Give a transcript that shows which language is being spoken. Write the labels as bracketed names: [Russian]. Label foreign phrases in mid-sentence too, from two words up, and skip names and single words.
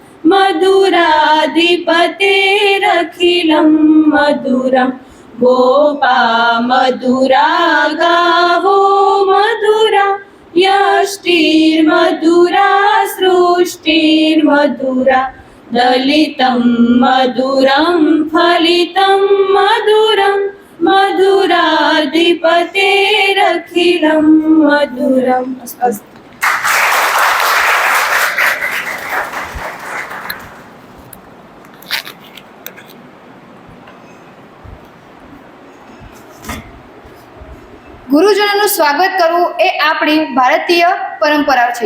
[Sanskrit] मधुराधिपतेरखिलं मधुरं गोपा मधुरा गावो मधुरा यष्टिर्मधुरा सृष्टिर्मधुरा दलितं मधुरं फलितं मधुरं मधुराधिपतेरखिलं मधुरम्. [Gujarati] ગુરુજનોનું સ્વાગત કરવું એ આપણી ભારતીય પરંપરા છે.